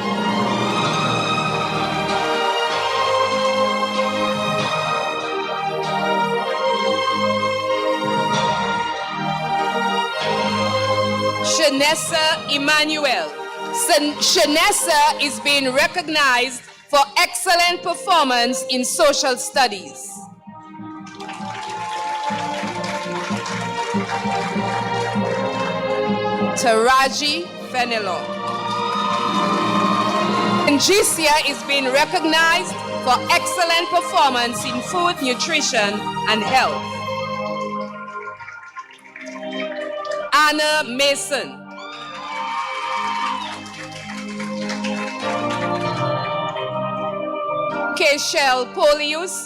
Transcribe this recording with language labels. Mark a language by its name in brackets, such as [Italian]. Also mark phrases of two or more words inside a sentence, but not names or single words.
[English] Shanessa Emmanuel. Shanessa is being recognized for excellent performance in social studies. Taraji Fenelon. Njicia is being recognized for excellent performance in food, nutrition, and health. Anna Mason. Keishel Polius.